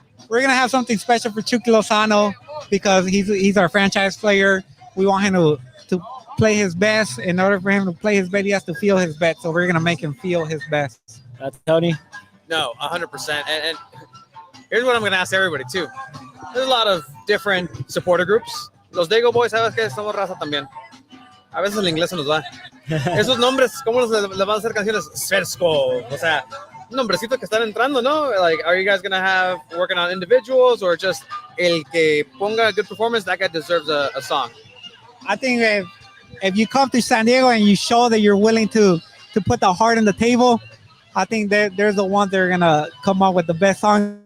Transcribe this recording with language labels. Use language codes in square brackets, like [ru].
[en] We're going to have something special for Chucky Lozano because he's our franchise player. We want him to play his best. In order for him to play his best, he has to feel his best. So we're going to make him feel his best. That's Tony. No, 100%. And here's what I'm going to ask everybody, too. There's a lot of different supporter groups. [es] Los Diego Boys, ¿sabes qué? Somos raza también. A veces el inglés se nos va. Esos nombres, ¿cómo les van a hacer canciones? Sfersco, o sea, nombrecitos que están entrando, ¿no? [en] Like, are you guys going to have working on individuals or just [es] el que ponga [en] a good performance, that guy deserves a song? I think if you come to San Diego and you show that you're willing to put the heart on the table, I think that they're the ones that are going to come up with the best song.